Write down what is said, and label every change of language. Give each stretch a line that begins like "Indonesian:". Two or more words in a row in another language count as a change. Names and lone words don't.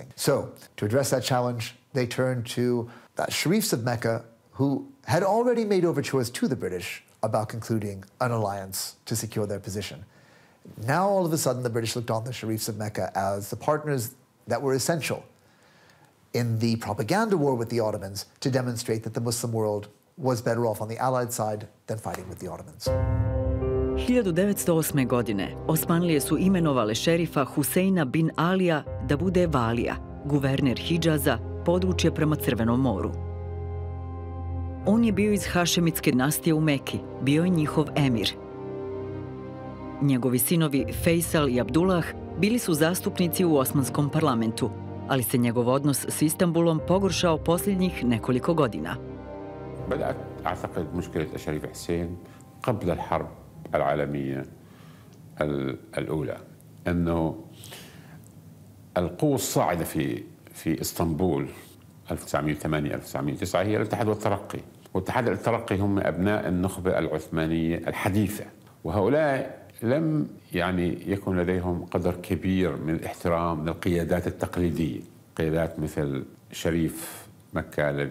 English: So, to address that challenge, they turned to the Sharifs of Mecca, who had already made overtures to the British about concluding an alliance to secure their position. Now, all of a sudden, the British looked on the Sharifs of Mecca as the partners that were essential in the propaganda war with the Ottomans to demonstrate that the Muslim world was better off on the Allied side than fighting with the Ottomans.
Bosnian: 1908. godine Osmanlije su imenovale šerifa Huseina bin Alija da bude valija, guverner Hidžaza, područje prema Crvenom moru. On je bio iz Hašemitske dinastije u Meki, bio je njihov emir. Njegovi sinovi Fejsal i Abdullah bili su zastupnici u Osmanskom parlamentu, ali se njegov odnos s Istanbulom pogoršao posljednjih nekoliko godina.
Arabic: بدأت أعتقد مشكلة الشريف حسين قبل الحرب العالمية الأولى أنه القوة الصاعدة في إسطنبول 1908-1909 هي الاتحاد والترقي، والاتحاد والترقي هم أبناء النخبة العثمانية الحديثة، وهؤلاء لم يكن لديهم قدر كبير من الاحترام للقيادات التقليدية، قيادات مثل شريف مكة